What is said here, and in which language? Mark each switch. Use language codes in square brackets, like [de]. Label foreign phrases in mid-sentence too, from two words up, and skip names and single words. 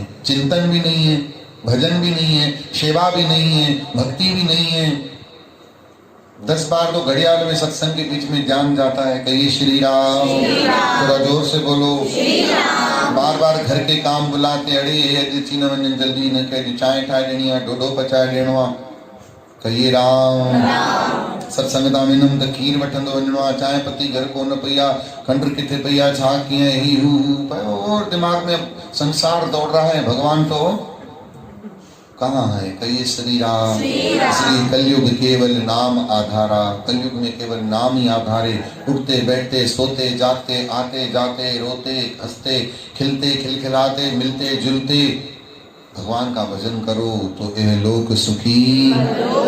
[hi] चिंतन भी नहीं है, भजन भी नहीं है, सेवा भी नहीं है, भक्ति भी नहीं है। 10 बार तो घड़ियाल में सत्संग के बीच में जान जाता है। कहिए श्री राम, थोड़ा जोर से बोलो श्री राम। बार बार घर के काम बुलाते, [sd] अड़े चीन वञ जल्दी न कह, चाय ठाए ॾियणी आहे, ढोढो पचाए ॾियणो आहे। [hi] कहिए राम। [sd] सत्संगता में नम त खीर वठंदो वञिणो आहे, चांहि पत्ती घर कोन पई आहे, खंड किथे पई आहे, छा कीअं ही हू पियो, [hi] और दिमाग में संसार दौड़ रहा है, भगवान तो कहाँ है? कहिए श्री राम। श्री कलयुग केवल नाम आधारा, कलयुग में केवल नाम ही आधार है। उठते बैठते सोते जागते आते जाते रोते हंसते खिलते खिलखिलाते मिलते जुलते भगवान का भजन करो तो यह लोक सुखी।